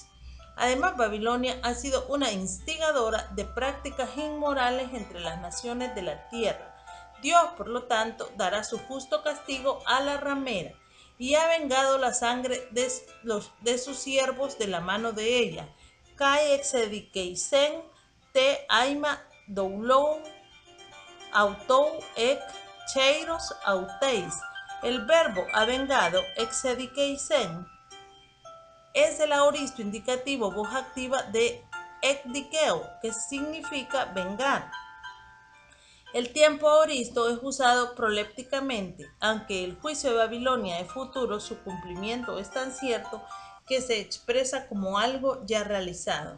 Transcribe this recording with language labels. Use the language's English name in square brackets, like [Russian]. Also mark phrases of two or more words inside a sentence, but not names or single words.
[Spanish] Además, Babilonia ha sido una instigadora de prácticas inmorales entre las naciones de la tierra. Dios, por lo tanto, dará su justo castigo a la ramera y ha vengado la sangre de sus siervos de la mano de ella. [Greek] Καὶ ἐξεδίκησεν τὸ αἷμα δούλου αὐτοῦ ἐκ χειρὸς αὐτῆς. [Spanish] El verbo ha vengado, exedikeisen, es el aoristo indicativo voz activa de ekdikeo, que significa vengar. El tiempo aoristo es usado prolépticamente, aunque el juicio de Babilonia es futuro, su cumplimiento es tan cierto que se expresa como algo ya realizado.